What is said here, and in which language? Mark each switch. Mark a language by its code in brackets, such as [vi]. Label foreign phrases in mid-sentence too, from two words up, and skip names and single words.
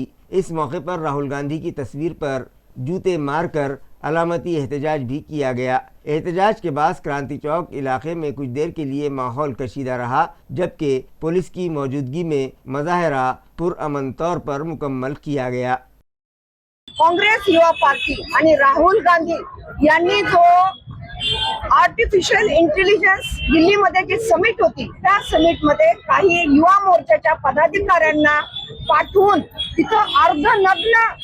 [ur] اس موقع پر راہل گاندھی کی تصویر پر جوتے مار کر علامتی احتجاج بھی کیا گیا۔ احتجاج کے بعد کرانتی چوک علاقے میں کچھ دیر کے لیے ماحول کشیدہ رہا جبکہ پولیس کی موجودگی میں مظاہرہ پرامن طور پر مکمل کیا گیا۔ [mr] काँग्रेस युवा पार्टी आणि राहुल गांधी यांनी जो [en] artificial intelligence [mr] दिल्लीमध्ये जी समिट होती त्या समिट मध्ये काही युवा मोर्चाच्या पदाधिकाऱ्यांना पाठवून तिथं अर्धनग्न